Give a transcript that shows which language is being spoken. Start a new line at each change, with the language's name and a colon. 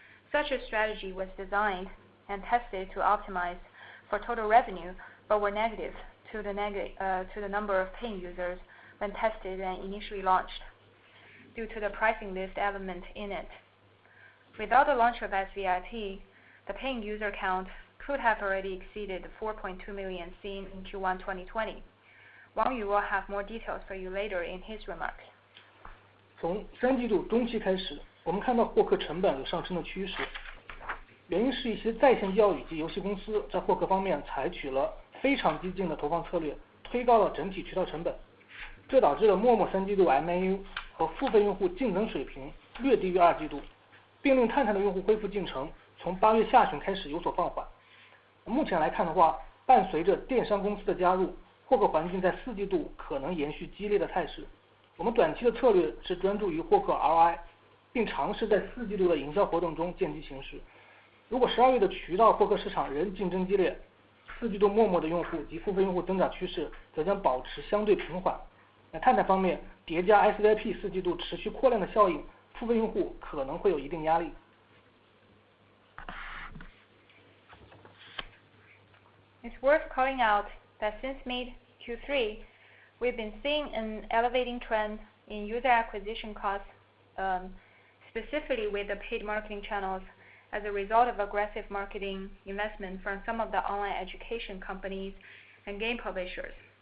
English: Such a strategy was designed and tested to optimize for total revenue, but were negative to the number of paying users when tested and initially launched, due to the pricing list element in it. Without the launch of SVIP, the paying user count could have already exceeded the 4.2 million seen in Q1 2020. Wang Yu will have more details for you later in his remarks.
Chinese: 从三季度中期开始，我们看到获客成本有上升的趋势，原因是一些在线教育及游戏公司在获客方面采取了非常激进的投放策略，推高了整体渠道成本，这导致了陌陌三季度 MAU 和付费用户净增水平略低于二季度，并令探探的用户恢复进程从8月下旬开始有所放缓。目前来看的话，伴随着电商公司的加入，获客环境在4季度可能延续激烈的态势。我们短期的策略是专注于获客 ROI， 并尝试在4季度的营销活动中见机行事。如果12月的渠道获客市场仍竞争激烈，4季度陌陌的用户及付费用户增长趋势则将保持相对平缓。探探方面，叠加 SVIP 4季度持续扩量的效应，付费用户可能会有一定压力。
English: It's worth calling out that since mid-Q3, we've been seeing an elevating trend in user acquisition costs, specifically with the paid marketing channels, as a result of aggressive marketing investment from some of the online education companies and game publishers.